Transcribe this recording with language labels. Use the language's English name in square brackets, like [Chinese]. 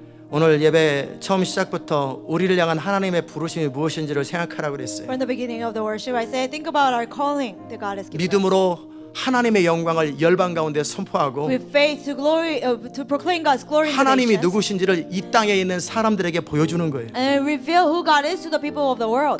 [Korean] 오늘 예배 처음 시작부터 우리를 향한 하나님의 부르심이 무엇인지를 생각하라고 그랬어요. [English] From the beginning of the worship, I say, think about our calling that God has given us. [Korean] 믿음으로 하나님의 영광을 열방 가운데 선포하고 [English] With faith to glory, to proclaim God's glory in the [Korean] 하나님이 [English] nations, [Korean] 누구신지를 이 땅에 있는 사람들에게 보여주는 거예요. [English] and reveal who God is to the people of the world.